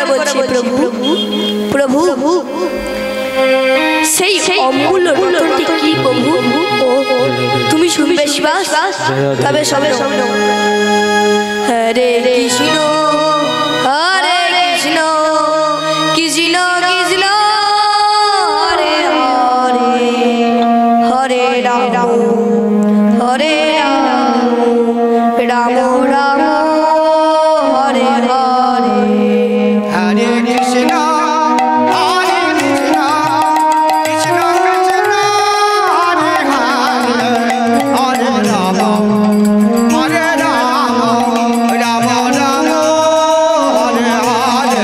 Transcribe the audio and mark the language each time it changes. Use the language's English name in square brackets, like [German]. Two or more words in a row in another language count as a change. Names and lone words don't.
[Bangla] বলছে প্রভু প্রভু সেই অমূল্য রতনটি কি প্রভু তুমি শুনবে শিবাস তবে সবে শোনো [Sanskrit] হরে কৃষ্ণ হরে কৃষ্ণ কৃষ্ণ কৃষ্ণ হরে হরে হরে রাম হরে রাম রাম রাম হরে হরে हरे कृष्ण हरे कृष्ण कृष्ण कृष्ण हरे हरे हरे राम हरे राम राम राम हरे हरे.